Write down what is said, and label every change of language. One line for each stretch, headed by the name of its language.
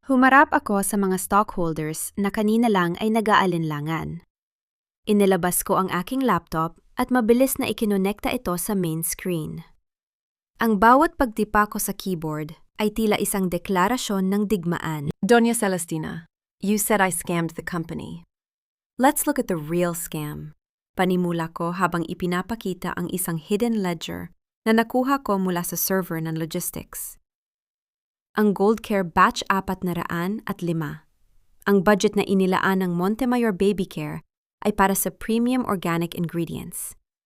Filipino: Humarap ako sa mga stockholders na kanina lang ay nag-aalinlangan. Inilabas ko ang aking laptop at mabilis na ikinonekta ito sa main screen. Ang bawat pagtipa ko sa keyboard ay tila isang deklarasyon ng digmaan.
English: Doña Celestina, you said I scammed the company. Let's look at the real scam.
Filipino: Panimula ko habang ipinapakita ang isang hidden ledger na nakuha ko mula sa server ng logistics. Ang Goldcare Batch 405. Ang budget na inilaan ng Montemayor Baby Care ay para sa premium organic ingredients.